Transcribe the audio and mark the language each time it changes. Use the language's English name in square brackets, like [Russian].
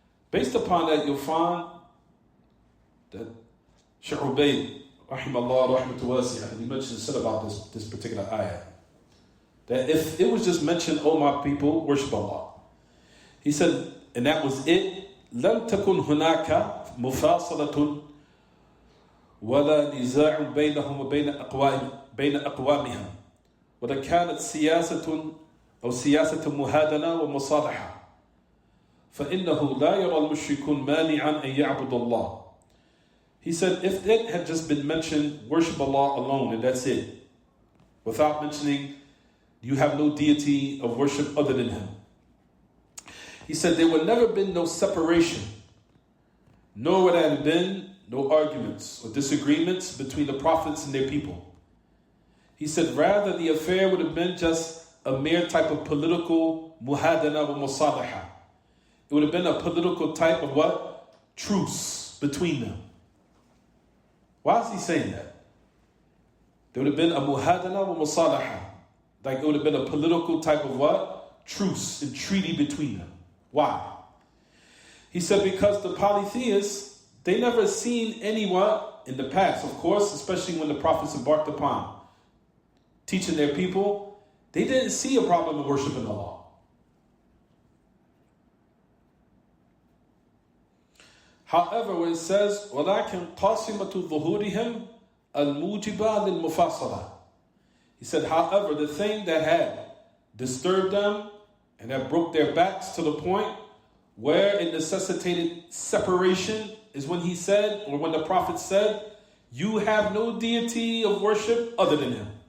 [English] Based upon that, you'll find that Shaykh Ubayd, rahimahullah, rahmatu wasi'ah, he mentioned said about this particular ayah. That if it was just mentioned, O my people, worship Allah. He said, and that was it. [Arabic] لم تكن هناك مفاصلة ولا نزاع بينهم وبين أقوامهم ولا كانت سياسة مهادنة ومصالحة فإنه لا يرى المشركون مانعا أن يعبد الله. [English] He said, if it had just been mentioned, worship Allah alone, and that's it, without mentioning you have no deity of worship other than Him. He said, there would never been no separation, nor would there have been no arguments or disagreements between the prophets and their people. He said, rather the affair would have been just a mere type of political muhadana wa musalaha. It would have been a political type of what? Truce between them. Why is he saying that? There would have been a muhadana wa musalaha. Like it would have been a political type of what? Truce and treaty between them. Why? He said because the polytheists, they never seen anyone in the past, of course, especially when the prophets embarked upon teaching their people, they didn't see a problem in worshiping Allah. However, when it says, [Arabic] وَلَكِنْ قَاسِمَةُ ظُهُورِهِمْ الْمُوجِبَةِ لِلْمُفَاصَلَةِ. [English] He said, however, the thing that had disturbed them and that broke their backs to the point where it necessitated separation is when he said, or when the prophet said, you have no deity of worship other than Him.